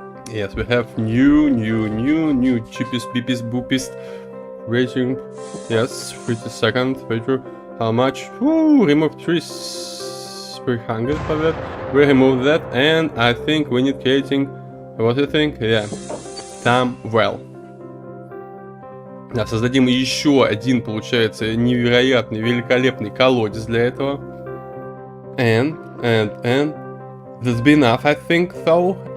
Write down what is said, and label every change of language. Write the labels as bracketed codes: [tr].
[en] Yes, we have new cheapest, beepest, boopest rating. Yes, 30 seconds. How much? Remove trees. 300 for that. We remove that, and I think we need creating. What do you think? Yeah, some well. [ru] Да, создадим еще один, получается, невероятный, великолепный колодец для этого. [en] And that's be enough, I think so.